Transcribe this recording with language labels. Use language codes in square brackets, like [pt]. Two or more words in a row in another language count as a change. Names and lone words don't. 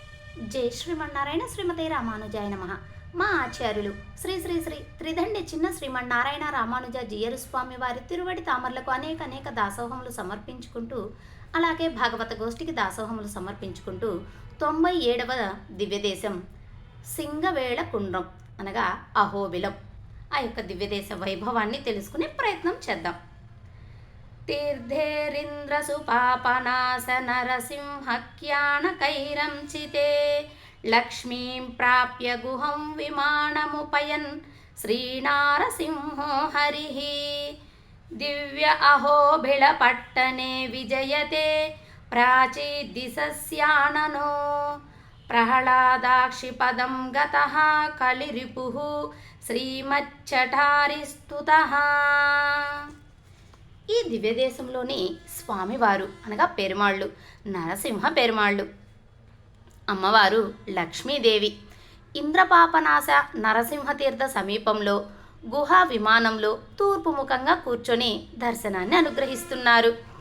[te] జై శ్రీమన్నారాయణ శ్రీమతే రామానుజాయ నమః. మా ఆచార్యులు శ్రీ శ్రీ శ్రీ త్రిదండి చిన్న శ్రీమన్నారాయణ రామానుజ జీయరు స్వామి వారి తిరువడి తామర్లకు అనేక దాసోహములు సమర్పించుకుంటూ, అలాగే భాగవత గోష్ఠికి దాసోహములు సమర్పించుకుంటూ 97వ దివ్యదేశం సింగవేళ కుండ్రం అనగా అహోబిలం ఆ యొక్క దివ్యదేశ వైభవాన్ని తెలుసుకునే ప్రయత్నం చేద్దాం. [sa] तीर्थेरिन्द्रसुपापनास नरसिंहक्याणकैरंचिते लक्ष्मीं प्राप्य गुहं विमानमुपयन् श्रीनारसिंहो हरिः दिव्य अहोबिलपट्टने विजयते प्राचीद्दिशस्याननो प्रह्लादाक्षिपदं गतः कलिरिपुः श्रीमच्चठारिस्तुतः. [te] ఈ దివ్యదేశంలోని స్వామివారు అనగా పెరుమాళ్ళు నరసింహ పెరుమాళ్ళు, అమ్మవారు లక్ష్మీదేవి ఇంద్రపాపనాశ నరసింహతీర్థ సమీపంలో గుహా విమానంలో తూర్పు ముఖంగా కూర్చొని దర్శనాన్ని అనుగ్రహిస్తున్నారు.